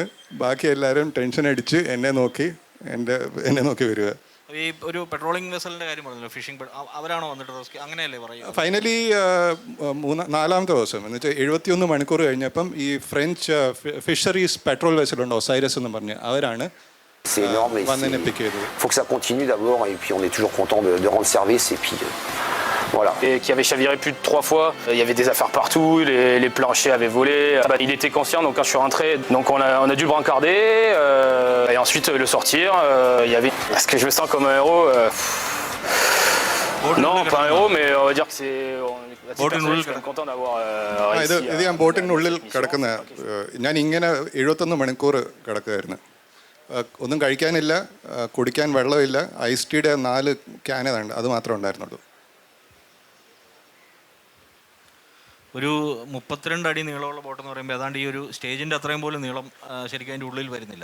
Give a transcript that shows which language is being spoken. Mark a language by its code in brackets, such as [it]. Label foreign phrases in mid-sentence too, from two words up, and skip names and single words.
[ml] ബാക്കി എല്ലാവരും ടെൻഷൻ അടിച്ച് എന്നെ നോക്കി വരിക. ഈ ഒരു [en] patrolling vessel [ml] കാര്യം പറഞ്ഞല്ലോ, ഫിഷിംഗ്, അവരാണോ വന്നിട്ട് റെസ്ക്യൂ, അങ്ങനെയല്ലേ പറയുക? ഫൈനലി 4-ാമത്തെ ദിവസം എന്ന് വെച്ചാൽ 71 മണിക്കൂർ കഴിഞ്ഞപ്പം ഈ [en] French fisheries patrol vessel, [ml] ഒസൈരസ് എന്ന് പറഞ്ഞ്, അവരാണ് വന്നെന്നെ പിക്ക് ചെയ്തത്. [fr] Faut que ça continue d'abord et puis on est toujours content de rendre service et puis voilà. Et qui avait chaviré plus de 3 fois. Il y avait des affaires partout, les planchers avaient volé. Il était conscient, donc quand je suis rentré, donc on a dû le brancarder et ensuite le sortir. Il y avait. Est-ce que je me sens comme un héros? Non, pas un héros, mais on va dire que c'est. Je suis content d'avoir réussi. [ml] ഇത് ഞാൻ ബോട്ടിനുള്ളിൽ കിടക്കുന്ന, ഞാൻ ഇങ്ങനെ 71 മണിക്കൂർ കിടക്കുകയായിരുന്നു. ഒന്നും കഴിക്കാനില്ല, കുടിക്കാൻ വെള്ളമില്ല, ഐസ് ടീയുടെ 4 ക്യാനുണ്ട്, അത് മാത്രമേ ഉണ്ടായിരുന്നുള്ളൂ. ഒരു 32 അടി നീളമുള്ള ബോട്ടെന്ന് പറയുമ്പോൾ ഏതാണ്ട് ഈ ഒരു സ്റ്റേജിൻ്റെ അത്രയും പോലും നീളം ശരിക്കും അതിൻ്റെ ഉള്ളിൽ വരുന്നില്ല.